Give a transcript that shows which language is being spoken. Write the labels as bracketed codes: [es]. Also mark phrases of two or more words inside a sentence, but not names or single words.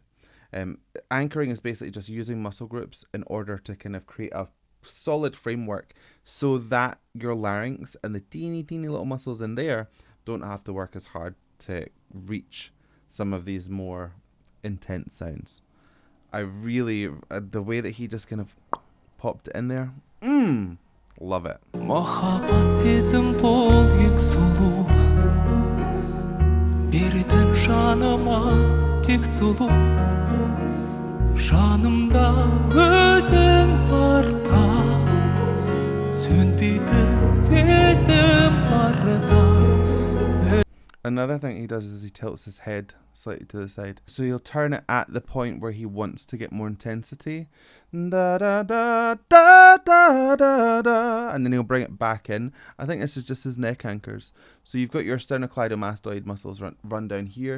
[en] Anchoring is basically just using muscle groups in order to kind of create a solid framework so that your larynx and the teeny little muscles in there don't have to work as hard to reach some of these more intense sounds. I really, the way that he just kind of popped it in there, love it. [kk] Махаббат сезім бол ең сұлу Беретін жаныма тек сұлу Жанымда өзің барда Сөнбейтін сезім барда. [en] Another thing he does is he tilts his head slightly to the side. So he'll turn it at the point where he wants to get more intensity. Da da da da da da da. And then he'll bring it back in. I think this is just his neck anchors. So you've got your sternocleidomastoid muscles run down here.